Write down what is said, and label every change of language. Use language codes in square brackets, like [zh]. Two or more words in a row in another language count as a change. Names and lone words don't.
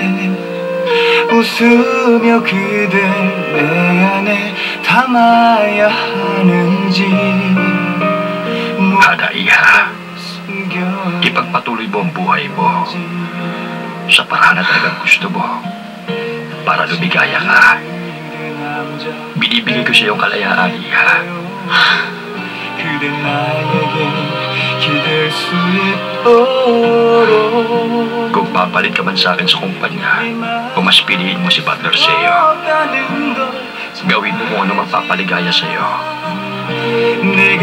[ko] 웃으며 그댈 내 안에 담아야 하는지 [tl] Hadaiha, ipagpatuloy mo ang buhay mo sa paraan na talagang gusto mo para lumigaya ka. Binibigay ko sa iyong kalayaan, Iha. [ko] 그대 나에게 기댈 수 있도록 [tl] Kung papalit ka man sa akin sa kumpanya, o mas piliin mo si Butler Seo, gawin mo kung ano magpapaligaya sa'yo. [ko] 내